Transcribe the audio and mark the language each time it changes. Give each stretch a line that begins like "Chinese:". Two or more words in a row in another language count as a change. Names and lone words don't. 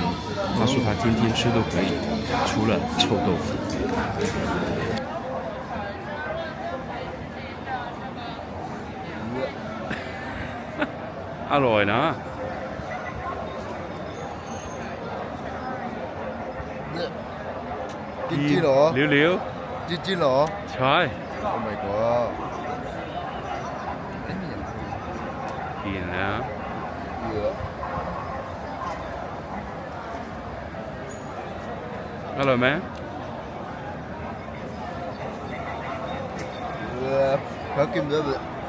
Chinese: 他说他天天吃都可以，除了臭豆腐。
Thai: อร่อยนะ จริงๆเหรอ เร็ว จริงๆเหรอ ๆใช่
English: Oh my god
Thai: กินแล้ว เยอะ อร่อยไหม เขากินเยอะเลย